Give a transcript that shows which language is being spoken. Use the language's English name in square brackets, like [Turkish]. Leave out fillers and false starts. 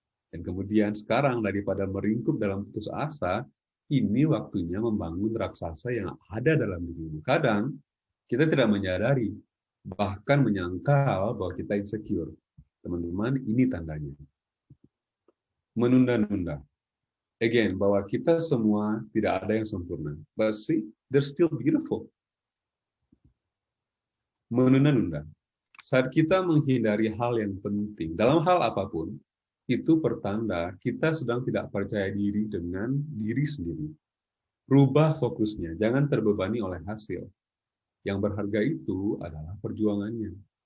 [Indonesian] Dan kemudian sekarang daripada meringkuk dalam putus asa, ini waktunya membangun raksasa yang ada dalam dirimu. Kadang kita tidak menyadari, bahkan menyangkal bahwa kita insecure. Teman-teman, ini tandanya. Menunda-nunda. Again, bahwa kita semua tidak ada yang sempurna. [English] But see, they're still beautiful. [Indonesian] Menunda-nunda. Saat kita menghindari hal yang penting, dalam hal apapun, itu pertanda kita sedang tidak percaya diri dengan diri sendiri. Rubah fokusnya, jangan terbebani oleh hasil. Yang berharga itu adalah perjuangannya.